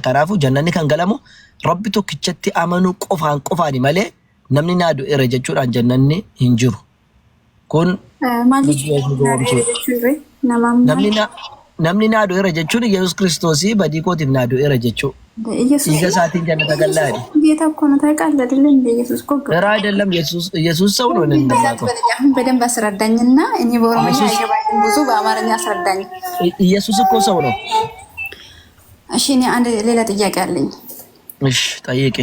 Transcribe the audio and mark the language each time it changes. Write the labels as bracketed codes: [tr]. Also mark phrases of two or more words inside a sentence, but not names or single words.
[om] Kanaafuu jannanni kan galamu rabbi tokkichatti amanuu qofaani malee namni naa du'eera jechuudhaan jannanni hin jiru. Kun namni naa du'eera jechuun Yesuus Kiristoosii badii kootiif naa du'eera jechuu. Dhiiga isaatiin jannata gallaadhi. [am] ጌታ እኮ ነው ታውቃለህ አይደል? እንደ ኢየሱስ እኮ ራ አይደለም ኢየሱስ ሰው ነው እንደማውቀው። በደንብ አስረዳኝና እኔ በኦሮምኛ አይገባኝም ብዙ በአማርኛ አስረዳኝ። ኢየሱስ እኮ ሰው ነው። እሺ እኔ አንድ ሌላ ጥያቄ አለኝ። እሺ ጠይቄ።